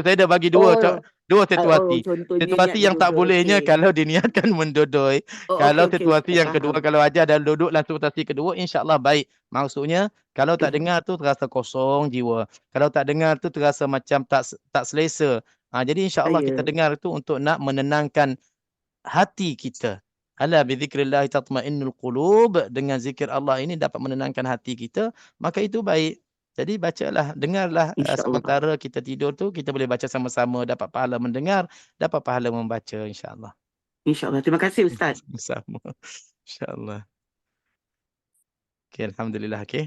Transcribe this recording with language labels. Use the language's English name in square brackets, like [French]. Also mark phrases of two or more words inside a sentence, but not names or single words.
[Malay] Saya dah bagi dua situasi. Situasi yang tak bolehnya kalau diniatkan mendodoi. Kalau situasi yang kedua, kalau aja dan duduk dalam situasi kedua, insya-Allah baik. Maksudnya kalau tak dengar tu terasa kosong jiwa. Kalau tak dengar tu terasa macam tak selesa. Jadi insya-Allah kita dengar tu untuk nak menenangkan hati kita. [Arabic] ألا بذكر الله تطمئن القلوب, [Malay] dengan zikir Allah ini dapat menenangkan hati kita, maka itu baik. Jadi bacalah, dengarlah sementara kita tidur tu kita boleh baca sama-sama, dapat pahala mendengar, dapat pahala membaca insya-Allah. Insya-Allah. Terima kasih Ustaz. Sama. Insya-Allah. Okey, alhamdulillah. Okey.